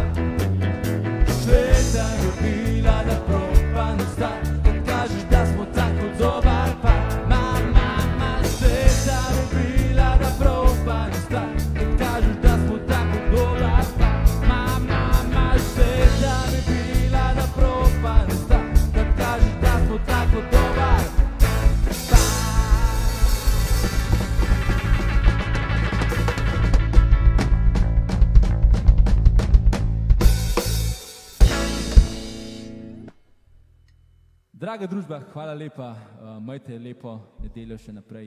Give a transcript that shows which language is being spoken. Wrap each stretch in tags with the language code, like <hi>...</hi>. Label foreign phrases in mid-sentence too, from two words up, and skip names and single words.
<hr>Šteta bi bila da propane stvar kad kažeš da smo tako dobar par. Šteta bi bila da propane stvar kad kažeš da smo tako dobar par. Šteta bi bila da propane stvar kad kažeš da smo tako dobar par.</hr> <sl>Draga družba, hvala lepa, imejte lepo nedeljo še naprej.</sl>